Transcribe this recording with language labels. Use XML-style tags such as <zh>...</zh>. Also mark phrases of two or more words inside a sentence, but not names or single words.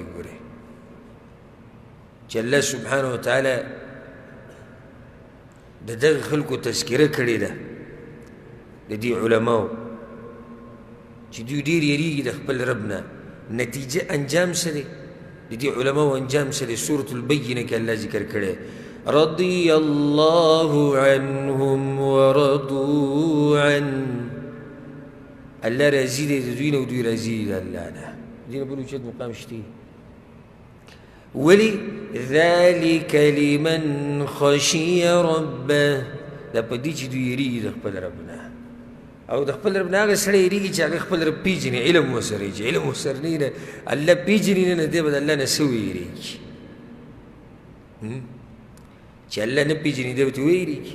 <ps>ګورئ چې الله سبحانه وتعالی د دغه خلکو تذکره کړې ده، د دې علماو چې دوی ډېر یېرېږي د خپل رب نه. نتیجه انجام څه دی؟ د دې علماو انجام څه دی؟ سورة البینه کې الله ذکر کړی</ps> <ar>رضي الله عنهم ورضوا عنه،</ar> <ps>الله راضي دی د دوی نه او دوی راضي دي د الله نه. دې نه بل اوچت مقام شته.</ps> <ar>ولي ذلك لمن خشي ربه،</ar> <ps>دا په دې چې دوی یېرېږي د خپل رب نه، او د خپل رب نه هغه سړی یېرېږي چې هغه خپل رب پېژني، علم ورسره وي. چې علم ورسره نه وي نه الله پېژني نه، دی به د الله نه څه ویېرېږي؟ چې الله نه پېژني دی به ترې ویېرېږي؟</ps>